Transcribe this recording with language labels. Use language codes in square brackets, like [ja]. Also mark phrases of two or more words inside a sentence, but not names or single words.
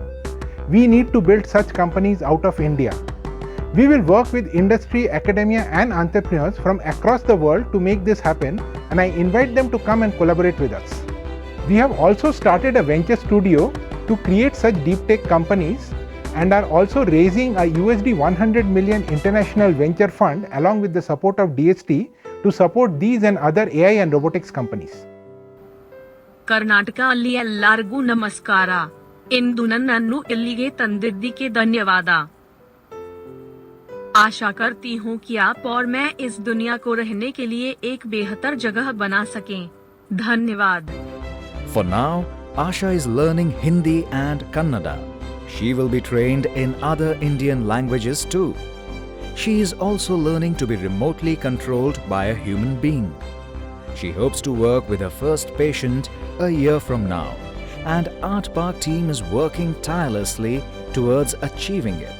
[en] We need to build such companies out of India. We will work with industry, academia and entrepreneurs from across the world to make this happen, and I invite them to come and collaborate with us. We have also started a venture studio to create such deep tech companies and are also raising a USD 100 million international venture fund along with the support of DST to support these and other AI and robotics companies. [kn] ಕರ್ನಾಟಕ ಅಲ್ಲಿ ಎಲ್ಲರಿಗೂ ನಮಸ್ಕಾರ. ಇಂದು ನನ್ನನ್ನು ಇಲ್ಲಿಗೆ ತಂದಿದ್ದಕ್ಕೆ ಧನ್ಯವಾದ. [hi] आशा करती हूँ कि आप और मैं इस दुनिया को रहने के लिए एक बेहतर जगह बना सकें। धन्यवाद। [en] For now, Asha is learning Hindi and Kannada. She will be trained in other Indian languages too. She is also learning to be remotely controlled by a human being. She hopes to work with her first patient a year from now, and Art Park team is working tirelessly towards achieving it.